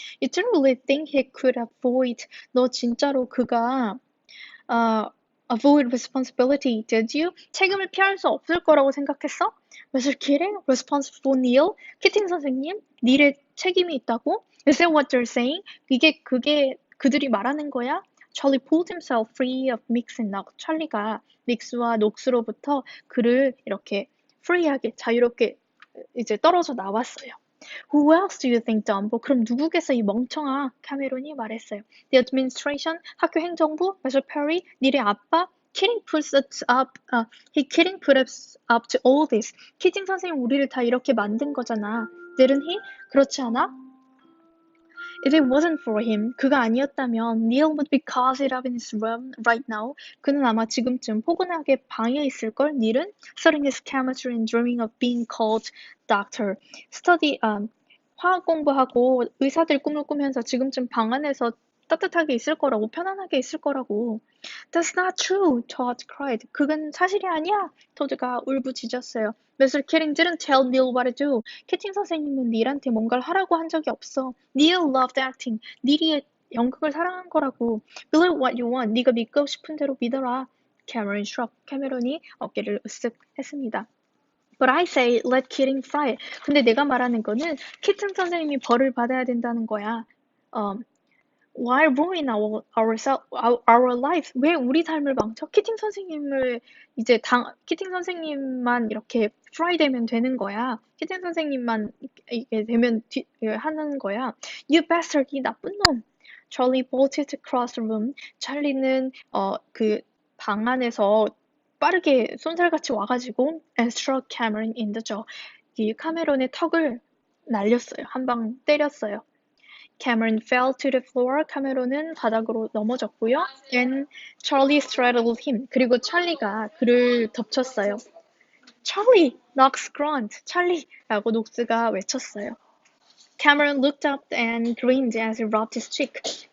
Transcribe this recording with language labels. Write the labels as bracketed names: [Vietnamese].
[English] You don't really think he could avoid. [Korean] 너 진짜로 그가 [English] avoid responsibility, did you? [Korean] 책임을 피할 수 없을 거라고 생각했어? [English] Mr. Keating? Responsible Neil? [Korean] 키팅 선생님? 닐의 책임이 있다고? [English] Is that what they're saying? [Korean] 그게 그들이 말하는 거야? [English] Charlie pulled himself free of Mix and Knox. [Korean] 찰리가 믹스와 녹스로부터 그를 이렇게 free하게 자유롭게 이제 떨어져 나왔어요. [English] Who else do you think, Dumbo? [Korean] 그럼 누구겠어 이 멍청아? 카메론이 말했어요. [English] The administration, [Korean] 학교 행정부, [English] Mr. Perry, [Korean] 닐의 아빠, [English] Keating puts us up, Keating put us up to all this. [Korean] 키팅 선생님 우리를 다 이렇게 만든 거잖아. [English] Didn't he? [Korean] 그렇지 않아? [English] If it wasn't for him, [Korean] 그가 아니었다면 [English] Neil would be cozied up in his room right now. [Korean] 그는 아마 지금쯤 포근하게 방에 있을걸. [English] 닐은 studying his chemistry and dreaming of being called doctor. [Korean] 화학 공부하고 의사들 꿈을 꾸면서 지금쯤 방 안에서 따뜻하게 있을 거라고, 편안하게 있을 거라고. [English] That's not true, Todd cried. [Korean] 그건 사실이 아니야. 토드가 울부짖었어요. Mr. [English] Keating didn't tell Neil what to do. [Korean] 캐팅 선생님은 닐한테 뭔가를 하라고 한 적이 없어. [English] Neil loved acting. [Korean] 닐이 연극을 사랑한 거라고. [English] Believe what you want. [Korean] 네가 믿고 싶은 대로 믿어라. [English] Cameron shrugged. [Korean] 캐메론이 어깨를 으쓱 했습니다. [English] But I say let Keating fry. [Korean] 근데 내가 말하는 거는 키팅 선생님이 벌을 받아야 된다는 거야. [English] Why ruin our life? [Korean] 왜 우리 삶을 망쳐? 키팅 선생님을 이제 키팅 선생님만 이렇게 fry 되면 되는 거야. 키팅 선생님만 이게 되면 하는 거야. [English] You bastard, [Korean] 이 나쁜 놈. [English] Charlie bolted across the room. [Korean] 찰리는 그 방 안에서 빠르게 쏜살같이 와가지고 [English] and struck Cameron in the jaw. [Korean] 이 카메론의 턱을 날렸어요. 한 방 때렸어요. [English] Cameron fell to the floor. [Korean] 카메론은 바닥으로 넘어졌고요. [English] And Charlie straddled him. [Korean] 그리고 찰리가 그를 덮쳤어요. [English] Charlie! Knox grunt. [Korean] 찰리! 라고 녹스가 외쳤어요. [English] Cameron looked up and grinned as he rubbed his cheek.